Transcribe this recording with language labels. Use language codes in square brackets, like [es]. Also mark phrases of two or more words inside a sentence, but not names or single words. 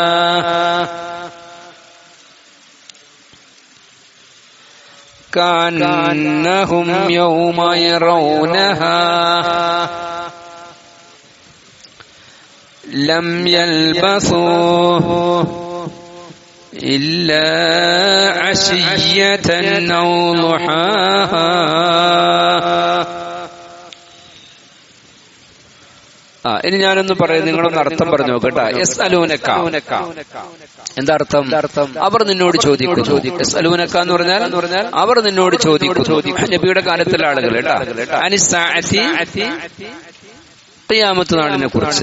[ar] كأنهم يوم يرونها لم يلبثوا إلا عشية أو ضحاها. [ml] ഇനി ഞാനൊന്ന് പറയാം, നിങ്ങളൊന്ന് അർത്ഥം പറഞ്ഞു നോക്കട്ടെ. യസ്അലൂനക എന്താ അർത്ഥം? അവർ നിന്നോട് ചോദിക്കുന്നു. യസ്അലൂനക എന്ന് പറഞ്ഞാൽ അവർ നിന്നോട് ചോദിക്കുന്നു. നബിയുടെ കാലത്തിലെ ആളുകൾ കേട്ടാ. അനിസ്സാഅതി ഖിയാമത്ത് നാളിനെ കുറിച്ച്.